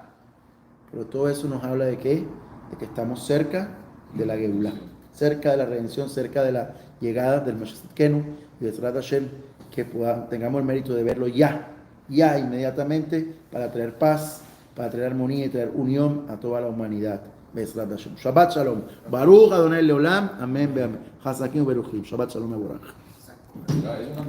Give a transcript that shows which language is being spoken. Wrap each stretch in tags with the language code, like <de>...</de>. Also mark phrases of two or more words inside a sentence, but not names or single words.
<es>Pero todo eso nos habla de qué, de que estamos cerca de la Geulá, cerca de la redención, cerca de la llegada del</es> <he>משיח צדקנו</he> <es>y de</es> <he>עזרת השם,</he> <es>que tengamos el mérito de verlo ya inmediatamente, para traer paz, para traer armonía y traer unión a toda la humanidad.</es> <he>בעזרת השם שבת שלום ברוך אדוני לעולם אמן. חזקים וברוכים שבת שלום.</he> <es>Ya, es una</es>